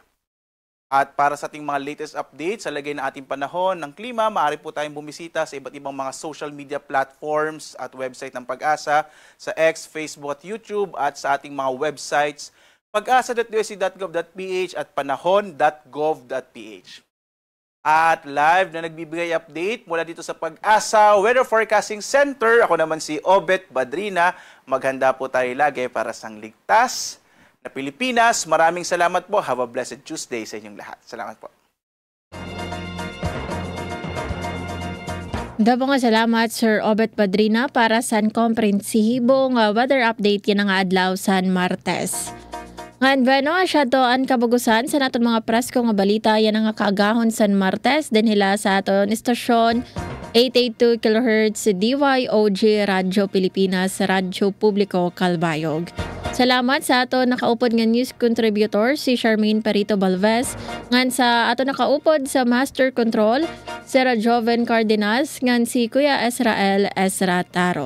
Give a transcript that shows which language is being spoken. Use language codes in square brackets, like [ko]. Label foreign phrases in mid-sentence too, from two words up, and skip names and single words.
[tl] At para sa ating mga [en] latest updates [tl] sa lagay ng ating panahon ng klima, maaari po tayong bumisita sa iba't ibang mga [en] social media platforms [tl] at website ng Pag-asa sa X, Facebook at YouTube at sa ating mga websites pag-asa.usc.gov.ph at panahon.gov.ph. At live na nagbibigay update mula dito sa Pag-asa Weather Forecasting Center. Ako naman si Obet Badrina. Maghanda po tayo lagi para sa ligtas na Pilipinas. Maraming salamat po. [en] Have a blessed Tuesday [tl] sa inyong lahat. Salamat po. [war] Dabo nga salamat Sir Obet Padrina para sa komprehensibong [en] weather update [war] yan nga adlaw san Martes. Ngayon bueno, siya to ang kabagusan sa naton mga presko nga balita yan nga kaagahon san Martes din hila sa aton istasyon 882 kHz DYOG Radyo Pilipinas Radyo Publiko Calbayog. Salamat sa ato nakaupod nga [en] news contributor [war] si Charmaine Perito Balvez, ngan sa ato nakaupod sa Master Control si Joven Cardenas, ngan si Kuya Israel Ezra Taro.